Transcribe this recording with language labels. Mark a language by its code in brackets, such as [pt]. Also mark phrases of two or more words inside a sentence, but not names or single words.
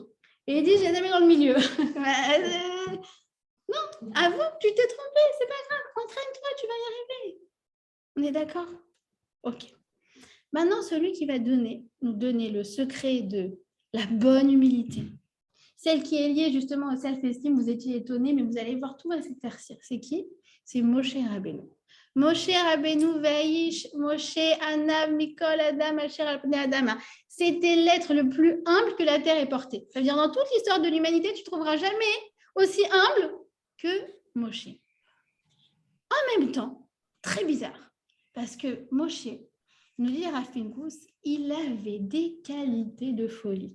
[fr] Et il dit je les mets dans le milieu. Non, avoue que tu t'es trompé, c'est pas grave, entraîne-toi, tu vas y arriver. On est d'accord? Ok. Maintenant, celui qui va nous donner le secret de la bonne humilité, celle qui est liée justement au self-esteem, vous étiez étonnés, mais vous allez voir, tout va s'éclaircir. C'est qui? C'est Moshe Rabbeinu. [he] משה רבינו והאיש משה עניו מכל האדם אשר על פני האדמה. [fr] C'était l'être le plus humble que la terre ait porté. Ça veut dire dans toute l'histoire de l'humanité, tu ne trouveras jamais aussi humble que Moshe. En même temps, très bizarre, parce que Moshe, nous dit Rav Pinkus, il avait des qualités de folie.